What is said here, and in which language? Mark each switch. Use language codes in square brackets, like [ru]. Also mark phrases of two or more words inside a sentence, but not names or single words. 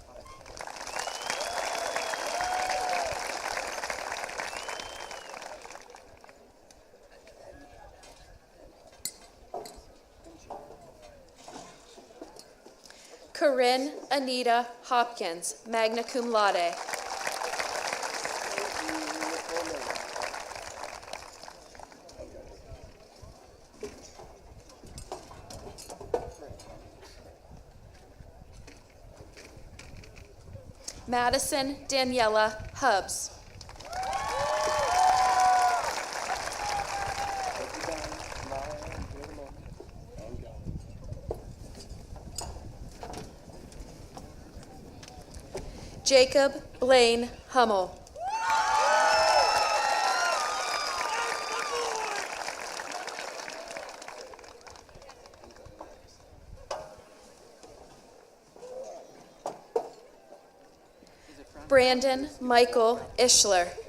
[en] Corinne Anita Hopkins, [la] magna cum laude. [en] Madison Daniela Hubbs. Jacob Blaine Hummel. Brandon Michael Ishler.